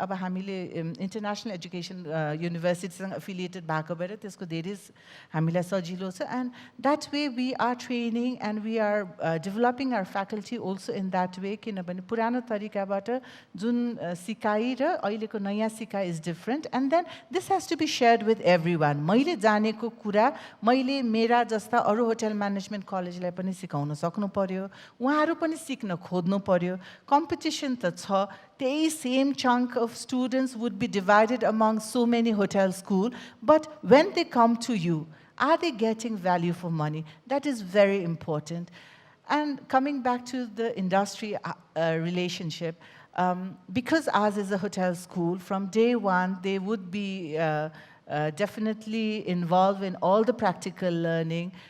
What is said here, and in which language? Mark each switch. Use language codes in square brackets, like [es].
[ne] अब हामीले international education युनिभर्सिटीसँग affiliated भएको भएर त्यसको धेरै हामीलाई सजिलो छ. [en] And that way we are training and we are developing our faculty also in that way. [ne] किनभने पुरानो तरिकाबाट जुन सिकाइ र अहिलेको नयाँ सिकाइ [en] Is different. And then this has to be shared with every one. [ne] मैले जानेको कुरा मैले मेरा जस्ता अरू होटल म्यानेजमेन्ट कलेजलाई पनि सिकाउन सक्नु पर्यो, उहाँहरू पनि सिक्न खोज्नु पर्यो. कम्पिटिसन त छ. त्यही same [en] chunk of students would be divided among so many hotel schools, but when they come to you, are they getting value for money? That is very important. And coming back to the industry relationship, because ours is a hotel school, from day one they would be definitely involved in all the practical learning.